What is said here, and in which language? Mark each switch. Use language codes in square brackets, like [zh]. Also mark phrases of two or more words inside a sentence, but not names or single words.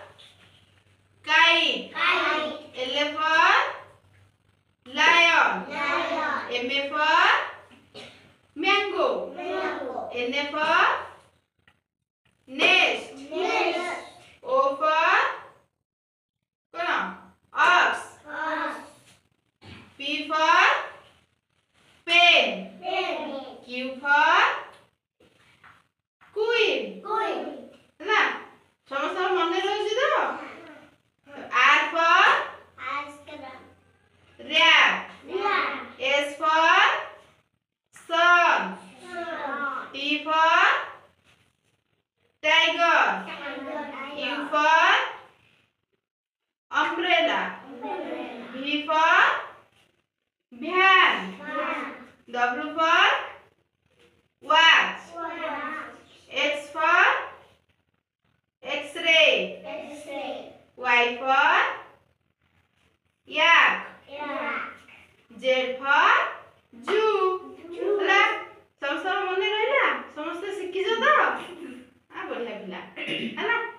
[en] kite, L for lion, M for mango, N for nest, O for ox, P for pen, Q for queen [or] ନା ସମସ୍ତ ମନ ରହି ତ [en] R for rat, S for sun, T for tiger, U for umbrella, V for van, W for watch, X for X-ray, Y for yak, Z for zoo [or] ହେଲା ସମସ୍ତ ମନେ ରହିଲା ସମସ୍ତେ ଶିଖିଛ ତ? ଆ ବଢିଆ ପିଲା ହେଲା।